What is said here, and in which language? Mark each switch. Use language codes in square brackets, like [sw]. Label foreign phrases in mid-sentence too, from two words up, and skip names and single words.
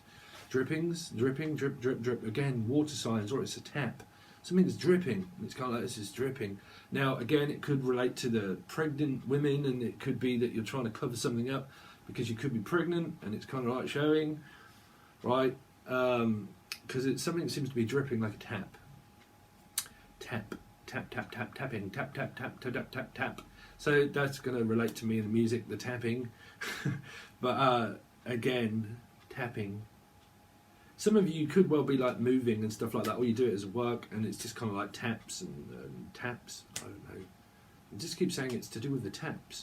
[en] Drippings, dripping, drip, drip, drip. Again, water signs, or it's a tap. Something's dripping. It's kind of like this is dripping. Now, again, it could relate to the pregnant women, and it could be that you're trying to cover something up because you could be pregnant, and it's kind of like showing, right? Because it's something that seems to be dripping like a tap. Tap, tap, tap, tap, tapping, tap, tap, tap, tap, tap, tap, tap. So that's going to relate to me in the music, the tapping. But again, tapping. Some of you could well be like moving and stuff like that, or you do it as work, and it's just kind of like taps and taps. I don't know. I just keep saying it's to do with the taps.